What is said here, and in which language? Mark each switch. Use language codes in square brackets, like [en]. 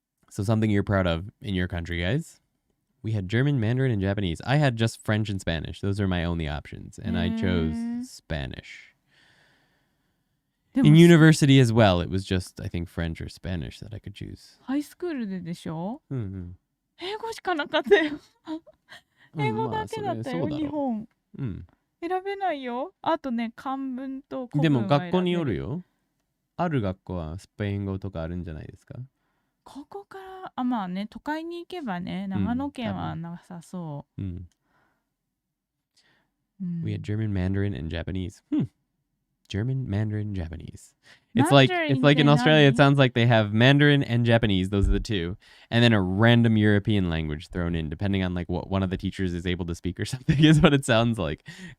[en] So something you're proud of in your country, guys. We had German, Mandarin, and Japanese. I had just French and Spanish. Those are my only options, and I chose Spanish. In university as well, it was just, I think, French or Spanish that I could choose. [ja] ハイスクールででしょ？ Mm-hmm. 英語しかなかったよ。英語だけだったよ、日本。 Mm. 選べないよ。あとね、漢文と古でも文は選べる。学校によるよ。ある学校はスペイン語とかあるんじゃないですか？ここからまあね、都会に行けばね、長野県はなさそう。 [en] We had German, Mandarin, and Japanese. German, Mandarin, Japanese. It's like in Australia, it sounds like they have Mandarin and Japanese. Those are the two. And then a random European language thrown in, depending on like what one of the teachers is able to speak or something is what it sounds like.